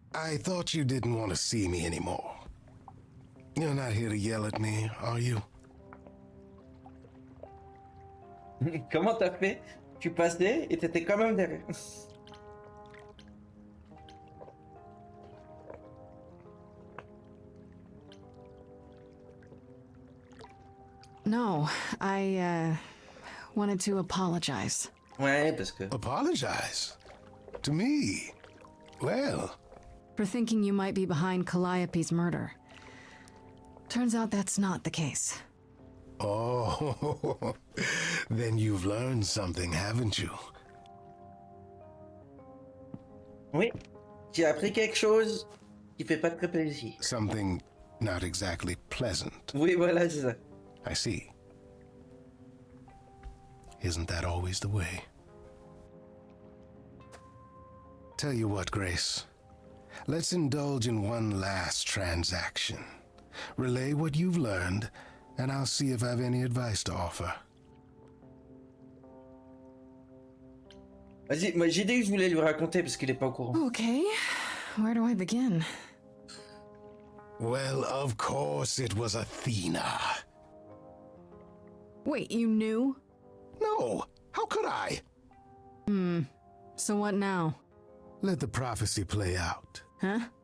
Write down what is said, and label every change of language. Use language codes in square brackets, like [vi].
[en] I thought you didn't want to see me anymore. You're not here to yell at me, are you? [fr] Comment t'as fait? Tu passais et t'étais quand même derrière. [en] No, I wanted to apologize. [fr] Ouais, parce que... [en] Apologize? To me? Well... For thinking you might be behind Calliope's murder. Turns out that's not the case. Oh, then you've learned something, haven't you? [fr] Oui, j'ai appris quelque chose qui fait pas très plaisir. [en] Something not exactly pleasant. [fr] Oui, voilà, c'est ça. [en] I see. Isn't that always the way? Tell you what, Grace. Let's indulge in one last transaction. Relay what you've learned, and I'll see if I've any advice to offer. [fr] Vas-y, moi j'ai dit que je voulais lui raconter parce qu'il est pas au courant. [en] Okay, where do I begin? Well, of course it was Athena. Wait, you knew? No, how could I? So what now? Let the prophecy play out. Huh?